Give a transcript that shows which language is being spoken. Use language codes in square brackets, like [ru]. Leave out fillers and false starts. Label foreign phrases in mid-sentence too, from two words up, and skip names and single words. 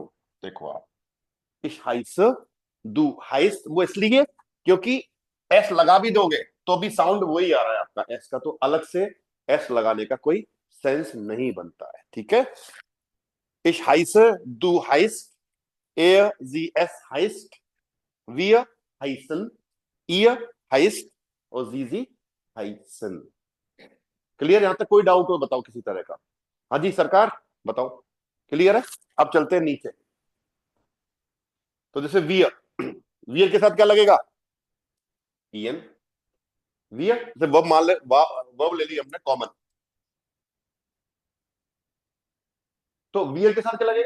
[hi] देखो आप, [de] ich heiße, du heißt, [hi] वो इसलिए क्योंकि एस लगा भी दोगे तो भी साउंड वही आ रहा है आपका एस का, तो अलग से एस लगाने का कोई सेंस नहीं बनता है। ठीक है। [de] ich heiße, du heißt, er sie es heißt, wir heißen, ihr heißt, और sie heißen. [hi] क्लियर? यहां तक कोई डाउट हो बताओ किसी तरह का? हाँ जी सरकार, बताओ। क्लियर है? अब चलते हैं नीचे। तो जैसे वियर, वियर के साथ क्या लगेगा? ईएन। वियर जैसे वर्ब मान ले, वर्ब ले ली हमने कॉमन, तो वियर के साथ क्या लगेगा?